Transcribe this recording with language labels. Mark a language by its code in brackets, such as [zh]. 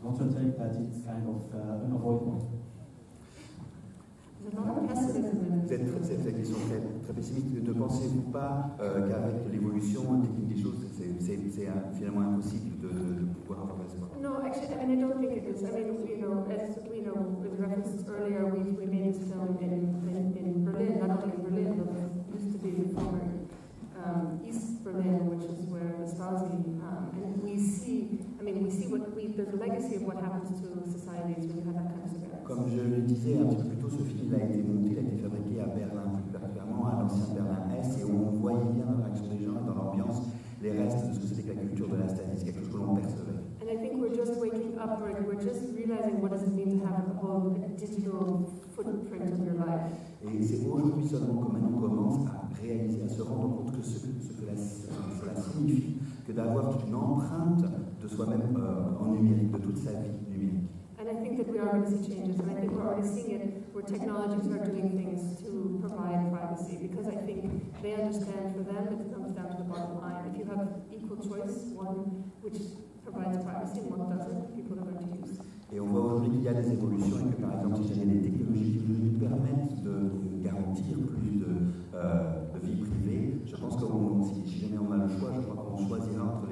[en] Don't you think that it's kind of unavoidable? [fr] Vous êtes très pessimiste. Ne pensez-vous pas qu'avec l'évolution technique des choses, c'est finalement impossible de pouvoir avoir l'espoir? [en] No, actually, I mean, I don't think it is. I mean, as we know, with references earlier, we made this film in Berlin, not only in Berlin, but it used to be the former East Berlin, which is where the Stasi, and we see there's a legacy of what happens to societies when you have that kind of surveillance. [fr] Comme je le disais un petit peu plus tôt, ce film a été monté, il a été fabriqué à Berlin, plus particulièrement à l'ancien Berlin-Est, et où on voyait bien dans l'action des gens et dans l'ambiance les restes de ce que c'était que la culture de la Stasi, quelque chose que l'on percevait. [en] And I think we're just waking up, we're just realizing what does it mean to have a whole digital footprint of your life. [fr] Et c'est aujourd'hui seulement que maintenant on commence à réaliser, à se rendre compte que ce que cela signifie, que d'avoir une empreinte de soi-même en numérique, de toute sa vie numérique. [en] And I think that we are going to see changes, and I think we're already seeing it where technologies are doing things to provide privacy, because I think they understand for them it comes down to the bottom line. If you have equal choice, one which provides privacy and one doesn't, people are going to use. [fr] Et on voit aujourd'hui qu'il y a des évolutions et que par exemple si jamais des technologies qui nous permettent de garantir plus de vie privée, je pense que si jamais on a le choix, je crois qu'on choisira